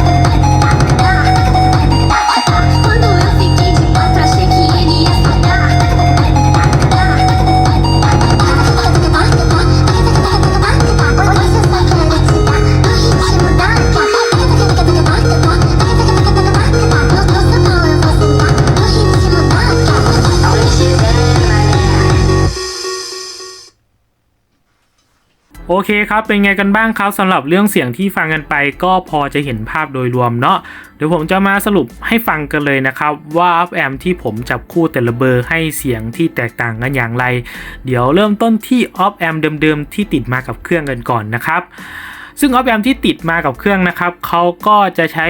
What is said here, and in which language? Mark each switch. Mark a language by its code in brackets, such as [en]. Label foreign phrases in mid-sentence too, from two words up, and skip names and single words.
[pt] Quando eu fiquei de quatro, achei que ele ia soltar. Hoje eu só quero te dar, no ritmo da AK. No seu pau eu vou sentar, no ritmo da AK. [th] โอเคครับเป็นไงกันบ้างครับสำหรับเรื่องเสียงที่ฟังกันไปก็พอจะเห็นภาพโดยรวมเนาะเดี๋ยวผมจะมาสรุปให้ฟังกันเลยนะครับว่าอัพแอมที่ผมจับคู่แต่ละเบอร์ให้เสียงที่แตกต่างกันอย่างไรเดี๋ยวเริ่มต้นที่ออฟแอมเดิมๆที่ติดมากับเครื่องกันก่อนนะครับซึ่งออฟแอมที่ติดมากับเครื่องนะครับเขาก็จะใช้